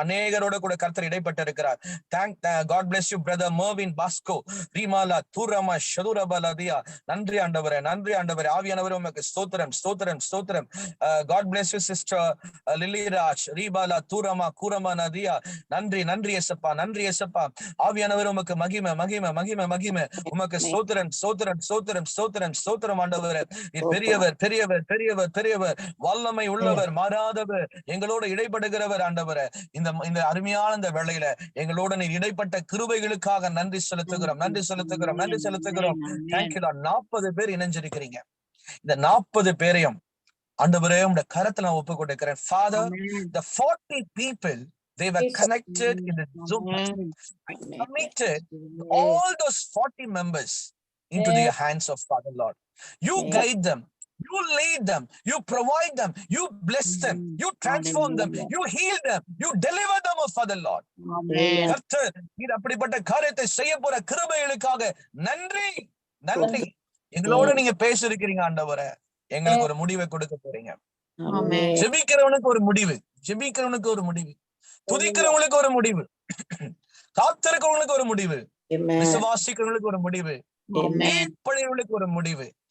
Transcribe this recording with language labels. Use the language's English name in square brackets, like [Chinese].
[Tamil] அநேகரோட கூட கர்த்தர் இடைப்பட்டு இருக்கிறார். [English] God bless you brother [Tamil] Mervin Basco. ரீமாலா தூரமா ஷதுரபலதியா. நன்றி ஆண்டவரே, நன்றி ஆண்டவரே. ஆவியானவரே உமக்கு ஸ்தோத்திரம், ஸ்தோத்திரம், ஸ்தோத்திரம். [English] God bless you sister Lily Raj. ரீபாலா தூரமா கூரமா நதியா. [Tamil] நன்றி, நன்றி ஏசப்பா, நன்றி ஏசப்பா. ஆவியானவரே உமக்கு மகிமை, மகிமை, மகிமை, மகிமை. உமக்கு ஸ்தோத்திரம், ஸ்தோத்திரம், ஸ்தோத்திரம், ஸ்தோத்திரம், ஸ்தோத்திரம் ஆண்டவரே. பெரியவர், பெரியவர், பெரியவர், பெரியவர், வல்லமை உள்ளவர், மாறாதவர், எங்களோட இடைப்படுகிறவர் ஆண்டவரே. இந்த அருமையான இந்த வேளையில எங்களோட நீர் இடைப்பட்ட கிருபைகளுக்காக நன்றி செலுத்துகிறோம், நன்றி செலுத்துகிறோம், நன்றி செலுத்துகிறோம். Thank you Lord. 40 பேர் இணைஞ்சிருக்கிறீங்க. இந்த 40 பேரையும் ஆண்டவரே உம்முடைய கரத்துல நான் ஒப்பு கொடுக்கிறேன். [English] Father, the 40 people they were connected in the Zoom. Committed all those 40 members into the hands of Father Lord. You guide them, you lead them, you provide them, you bless them, you transform them, you heal them, you deliver them, oh Father Lord. [Tamil] கர்த்தர் நீர் அப்படிப்பட்ட காரியத்தை செய்ய போற கிருபைகளுக்காக நன்றி, நன்றி. எங்களோட நீங்க பேசிருக்கிறீங்க ஆண்டவரே. எங்களுக்கு ஒரு முடிவை கொடுக்க போறீங்க. ஜெபிக்கிறவனுக்கு ஒரு முடிவு, ஜெபிக்கிறவனுக்கு ஒரு முடிவு, துதிக்கிறவங்களுக்கு ஒரு முடிவு, காத்திருக்கிறவங்களுக்கு ஒரு முடிவு, விசுவாசிக்கிறவங்களுக்கு ஒரு முடிவு, கீழ்ப்படியவங்களுக்கு ஒரு முடிவு.